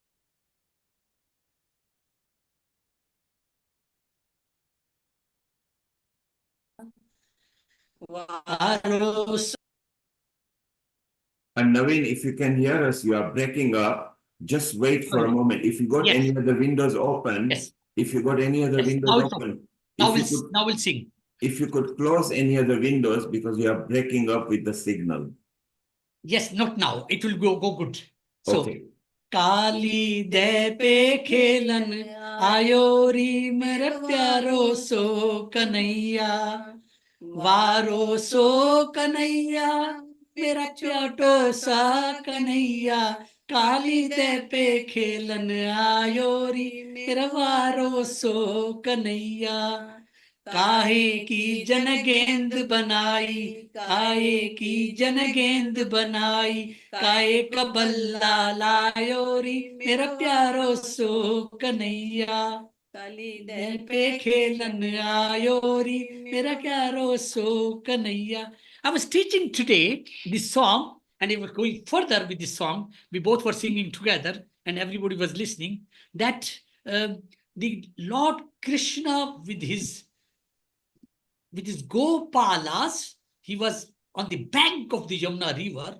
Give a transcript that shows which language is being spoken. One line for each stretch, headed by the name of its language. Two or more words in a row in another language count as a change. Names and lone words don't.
English: And Naveen, if you can hear us, you are breaking up. Just wait for a moment. If you got any other windows open, if you got any other windows open, now we'll sing. If you could close any other windows because you are breaking up with the signal. Yes, not now. It will go good. So, okay.
Braj: काली दे पे खेलन आयोरी मेरो प्यारो सो कन्हैया वारो सो कन्हैया मेरा प्यारो सो कन्हैया काली दे पे खेलन आयोरी मेरा वारो सो कन्हैया काहे की जन गेंद बनाई काहे की जन गेंद बनाई काहे का बल्ला लायोरी मेरा प्यारो सो कन्हैया काली दे पे खेलन आयोरी मेरा प्यारो सो कन्हैया.
English: I was teaching today this song, and we were going further with this song. We both were singing together, and everybody was listening. That the Lord Krishna with his Gopalas, he was on the bank of the Yamuna river.